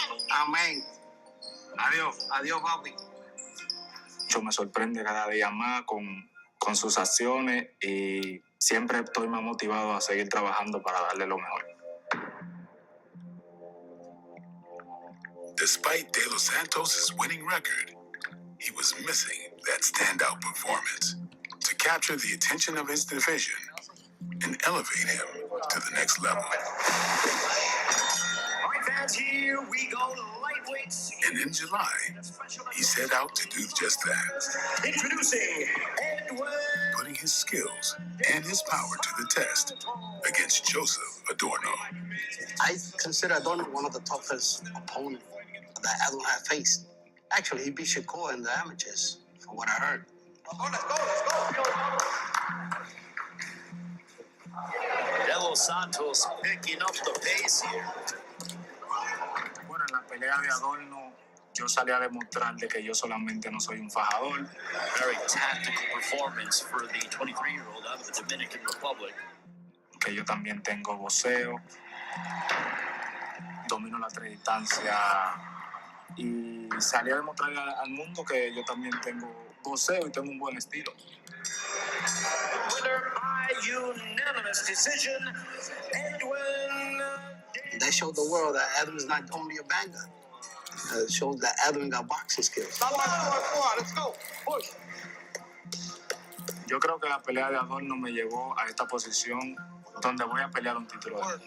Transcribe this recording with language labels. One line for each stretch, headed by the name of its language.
Spanish: Amén. Adiós. Adiós, papi. Yo me sorprende cada día más con sus acciones y siempre estoy más motivado a seguir trabajando para darle lo mejor.
English: Despite De Los Santos' winning record, he was missing that standout performance to capture the attention of his division and elevate him to the next level. All right, fans, here we go, lightweights. And in July, he set out to do just that. Introducing Edwin. Putting his skills and his power to the test against Joseph Adorno. I consider Adorno one of the toughest opponents that Edwin had faced. Actually, he beat Shakur in the amateurs, from what I heard. Let's go. De Los Santos picking up the pace here.
Spanish: Bueno, en la pelea de Adorno, yo salí a demostrar de que yo solamente no soy un fajador.
English: Very tactical performance for the 23-year-old out of the Dominican Republic.
Spanish: Que yo también tengo boxeo, domino la tres distancias y salí a demostrar al mundo que yo también tengo boxeo y tengo un buen estilo.
English: Winner by unanimous decision, Edwin. That showed the world that Edwin is not only a banger. It shows that Edwin got boxing skills. Let's go. Push.
Spanish: Yo creo que la pelea de Adorno me llevó a esta posición donde voy a pelear un título.